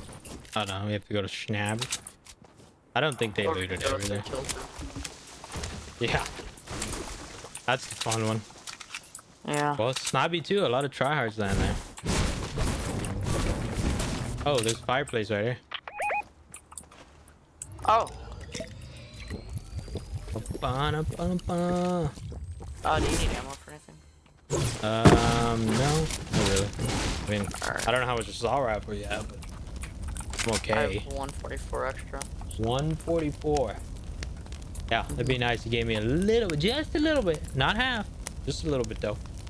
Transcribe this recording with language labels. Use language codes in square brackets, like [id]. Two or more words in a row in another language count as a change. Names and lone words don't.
[en] Oh no, we have to go to Schnabb. I don't think they looted everything. Yeah. That's the fun one. Yeah. Well, Snobby too. A lot of tryhards land there. Oh, there's a fireplace right here. Oh. Ba-na-ba-na-ba. Do you need ammo for anything? No, not really. I mean, I don't know how much assault rifle you have, but I'm I okay. have 144 extra. 144. Yeah, that'd be nice. You gave me a little bit, just a little bit, not half, just a little bit though.